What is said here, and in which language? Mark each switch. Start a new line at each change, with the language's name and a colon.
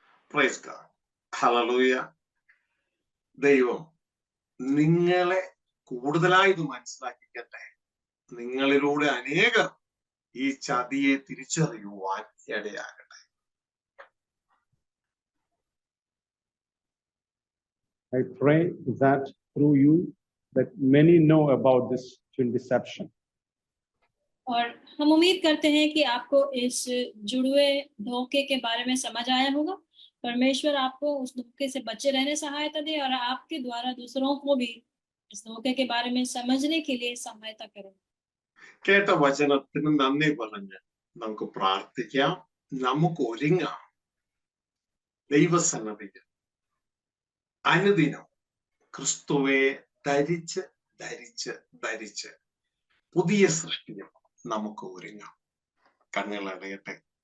English: praise God,
Malayalam: hallelujah. ദൈവം നിങ്ങളെ കൂടുതലായി ഇത് മനസ്സിലാക്കിക്കട്ടെ. നിങ്ങളിലൂടെ അനേകർ ഈ ചതിയെ തിരിച്ചറിയുവാൻ ഇടയാകട്ടെ.
English: I pray that through you that many know about this twin deception.
Hindi: और हम उम्मीद करते हैं कि आपको इस जुड़वे धोखे के बारे में समझ आया होगा। परमेश्वर आपको उस धोखे से बचे रहने सहायता दे और आपके द्वारा दूसरों को भी इस धोखे के बारे में समझने के लिए सहायता करे।
Malayalam: കേട്ട വചനത്തിന് നന്ദി പറഞ്ഞ് നമുക്ക് പ്രാർത്ഥിക്കാം. നമുക്ക് ഒരുങ്ങാം. ദൈവസന്നദ്ധിക്ക് അനുദിനം ക്രിസ്തുവെ ധരിച്ച് ധരിച്ച് ധരിച്ച് പുതിയ സൃഷ്ടികൾ നമുക്ക് ഒരുങ്ങാം. കണ്ണുകളടയട്ടെ.